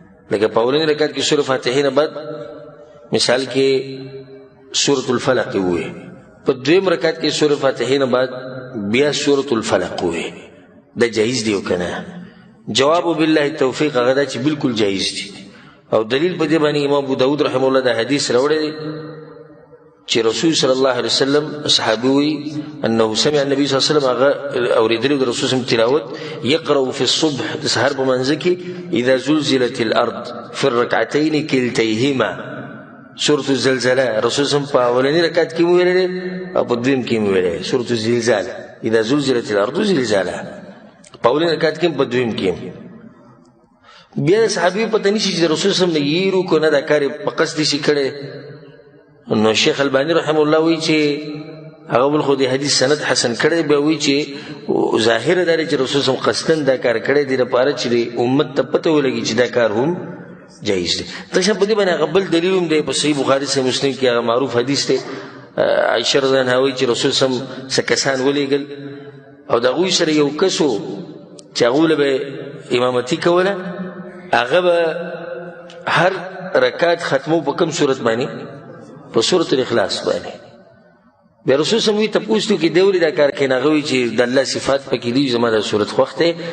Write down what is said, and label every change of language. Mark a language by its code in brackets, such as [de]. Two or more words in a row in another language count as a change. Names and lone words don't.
[ps] لکه په اولني رکعت کې سورة فاتحې نه بعد مثال کې سورة الفلق ووایي، په دویم رکعت کې سورة فاتحې نه بعد بیا سورة الفلق ووایي، دا جایز دی او که نه؟ جواب [ar] بالله التوفیق [ps] هغه دا چې بالکل جایز دی. او دلیل په دې باندې امام ابو داود [ar] رحمه الله [ps] دا حدیث راوړی دی چې رسول [ar] صلی الله علیه وسلم، [ps] صحابي وایي، [ar] انه سمع النبي صلی الله علیه وسلم، [ps] هغه اورېدلی د رسول صلی الله علیه وسلم تلاوت، [ar] یقرأ فی الصبح، [ps] د سهار په منځ کې، [ar] اذا زلزلت الارض فی الرکعتین کلتیهما، سورة الزلزله. [ps] رسول [ar] صلی الله علیه وسلم [ps] په اولني رکعت کې مو ویلې او په دویم کې مو ویلې، [ar] سورة الزلزال، اذا زلزلت الارض زلزالها. [ps] په اولني رکعت کې، په دویم کې. بیا صحابي پته نشي چې رسول [ar] صلی الله علیه وسلم [ps] نه یې رو کو نه دا کار یې په قصد شي کړی. نو شیخ الباني [ar] رحمه الله [ps] وایي چې هغه بل خو د حدیث سند حسن کړی، بیا وایي چې ظاهره دا دی چې رسول [ar] صلی الله علیه وسلم [ps] قصدن دا کار کړی دی لپاره چې د امت ته پته ولګي چې دا کار هم جایز دی. تشه په دې باندې هغه بل دلیل هم دی، په صحیح بخاري، صحیح مسلم کې هغه معروف حدیث دی، آه، عائشة [ar] رضی الله عنها [ps] وایي چې رسول [ar] صلی الله علیه وسلم [ps] څه کسان ولېږل او د هغوی سره یو کس و چې هغو له به امامتي کوله، هغه به هر رکعت ختمو په کوم صورت باندې؟ په سورة الاخلاص باندې. بیا رسول [ar] صلی الله علیه وسلم [ps] وی تپوس تو کې دی ولې دا کار کوي؟ هغه وی چې د الله صفات پکې دي، زما دا صورت خوښ دی.